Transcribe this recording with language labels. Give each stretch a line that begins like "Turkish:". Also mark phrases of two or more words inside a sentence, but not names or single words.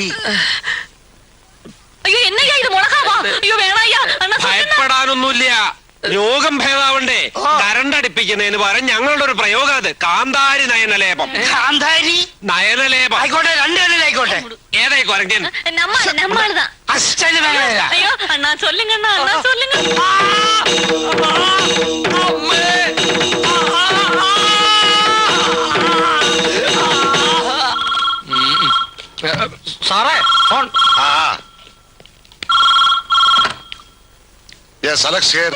Tamil: ஐயோ என்னய்யா இது முளகாவா? ஐயோ வேணய்யா.
Malayalam: ഭയപ്പെടാനൊന്നുമില്ല. രോഗം ഭേദാവണ്ടേ? കരണ്ട് അടുപ്പിക്കുന്നതിന് പകരം ഞങ്ങളുടെ ഒരു പ്രയോഗം അത് കാന്താരി നയനലേപം. കാന്താരി നയനലേപം ആയിക്കോട്ടെ, 2 ആയിക്കോട്ടെ. ഏതായി കൊരങ്കൻ?
Tamil: நம்மளுதான்.
Malayalam: അസിസ്റ്റന്റ് മാനേജരാ.
Tamil: ஐயோ அண்ணா சொல்லுங்க அண்ணா, அண்ணா சொல்லுங்க.
Malayalam: സാറേ ഫോൺ.
English: yes Alex here.